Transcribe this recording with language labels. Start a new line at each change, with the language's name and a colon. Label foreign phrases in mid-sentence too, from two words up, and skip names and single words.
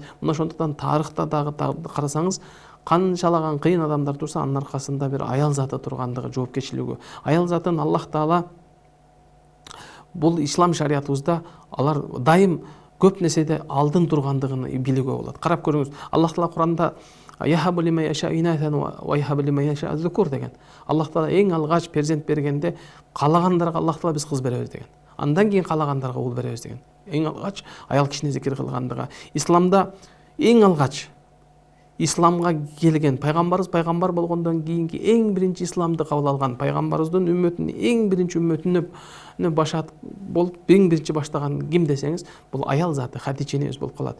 Kyrgyz: Мына ошондуктан тарыхта дагы карасаңыз, канчалаган кыйын адамдар турса, анын аркасында бир аял заты тургандыгы, жоопкерчилиги. Аял затын Аллах Таала бул ислам шариятыбызда алар дайым көп нерседе алдын тургандыгын билүүгө болот. Карап көрүңүз, Аллах Таала Куранда
Arabic: يهب لمن يشاء إناثا ويهب لمن يشاء الذكور
Kyrgyz: деген. Аллах Таала эң алгач перзент бергенде каалагандарга Аллах Таала биз кыз беребиз деген. Андан кийин каалагандарга уул беребиз деген. Эң алгач аял кишини зикир кылгандыгы. Исламда эң алгач исламга келген пайгамбарыбыз пайгамбар болгондон кийинки эң биринчи исламды кабыл алган пайгамбарыбыздын үммөтүнүн эң биринчи үммөтүнө башат болуп эң биринчи баштаган ким десеңиз, бул аял заты Хадича энебиз болуп калат.